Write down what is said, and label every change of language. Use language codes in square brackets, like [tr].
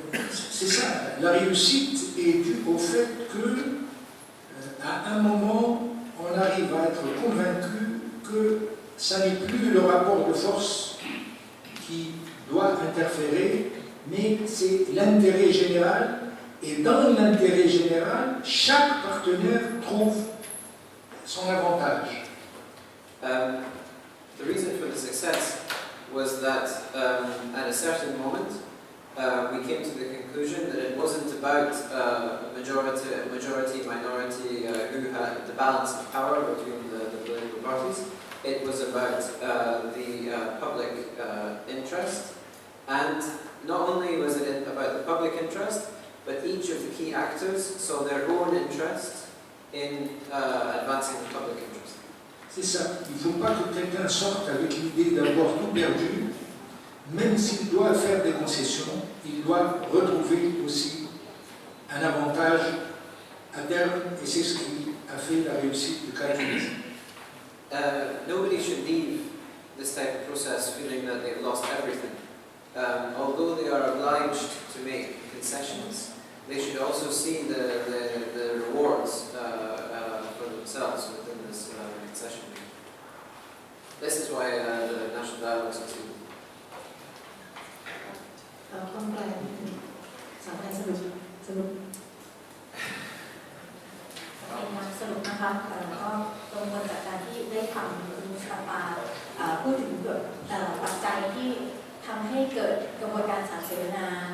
[fr] C'est ça, la réussite est due au fait que, à un moment, on arrive à être convaincu que ça n'est plus le rapport de force qui doit interférer, mais c'est l'intérêt général, et dans l'intérêt général, chaque partenaire trouve son avantage. [en] The reason for the success was that at a certain moment, we came to the conclusion that it wasn't about majority, minority, who had the balance of power between the political parties. It was about the public interest, and not only was it about the public interest, but each of the key actors saw their own interest in advancing the public interest. [fr] C'est ça, il ne faut pas que quelqu'un sorte avec l'idée d'avoir tout perdu. Même s'il doit faire des concessions, il doit retrouver aussi un avantage à terme, et c'est ce qui a fait la réussite de Calais. [en] Nobody should leave this type of process feeling that they've lost everything. Although they are obliged to make concessions, they should also see the rewards for themselves within this concession. This is why the national dialogue succeeded. [th] ต้องแปลสำคัญสรุปสรุปนะคะก็ตรงมาจากการที่ได้ทำคุณมุสตาฟาพูดถึงปัจจัยที่ทำให้เกิดกระบวนการสารเสวนา